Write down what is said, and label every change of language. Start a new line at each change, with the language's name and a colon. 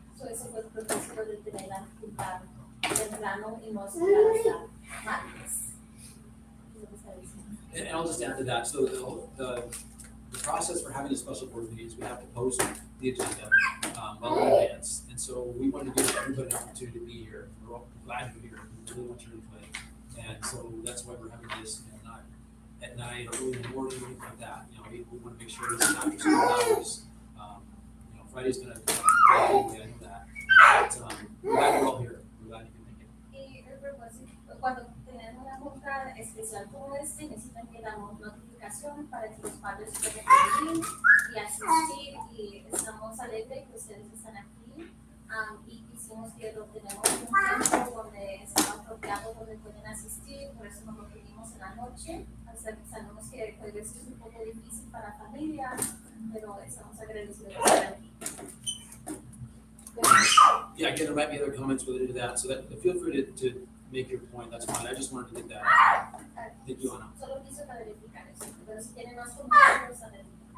Spanish: So ese fue el propósito de tener la junta temprano y no esperar hasta martes. Es lo que está diciendo.
English: And I'll just add to that, so the process for having a special board meeting is we have to post the agenda well in advance. And so we want to give everybody an opportunity to be here. We're all glad you're here. We really want your input. And so that's why we're having this, not at night or early in the morning, anything like that. We want to make sure this is after school hours. Friday's gonna be anyway, I know that. But we're glad you're all here. We're glad you can make it.
Spanish: Y el propósito, cuando tenemos una junta especial como necesitan que damos notificación para que los padres puedan venir y asistir, y estamos alegres que ustedes están aquí, y quisimos que lo tenemos un tiempo donde sea apropiado, donde pueden asistir, por eso nos lo pedimos en la noche. Sabemos que a veces es un poco difícil para familias, pero estamos agradecidos por estar aquí.
English: Yeah, again, there might be other comments related to that, so that feel free to make your point. That's fine. I just wanted to get that out. Thank you, Ana.
Spanish: Solo quiso para verificar eso, pero si tienen más comentarios, adelante.